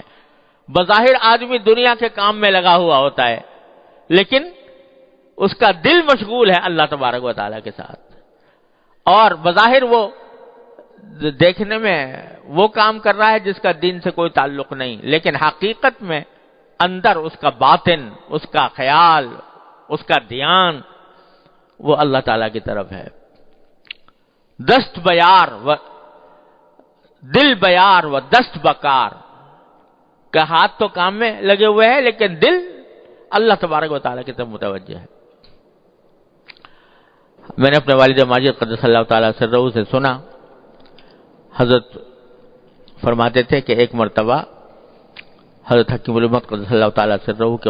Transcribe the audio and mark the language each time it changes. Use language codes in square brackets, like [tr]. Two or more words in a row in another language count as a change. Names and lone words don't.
[ur] بظاہر آدمی دنیا کے کام میں لگا ہوا ہوتا ہے لیکن اس کا دل مشغول ہے اللہ تبارک و تعالیٰ کے ساتھ، اور بظاہر وہ دیکھنے میں وہ کام کر رہا ہے جس کا دین سے کوئی تعلق نہیں، لیکن حقیقت میں اندر اس کا باطن، اس کا خیال، اس کا دھیان وہ اللہ تعالیٰ کی طرف ہے. [fa] دست بیار و دل بیار و دست بکار، [ur] کہ ہاتھ تو کام میں لگے ہوئے ہیں لیکن دل اللہ تبارک و تعالیٰ کی طرف متوجہ ہے. میں نے اپنے والد ماجد [ar] قدس اللہ تعالیٰ سرہ [ur] سے سنا، حضرت فرماتے تھے کہ ایک مرتبہ حضرت حکیم الامت [ar] قدس اللہ تعالیٰ سرہ [ur] کے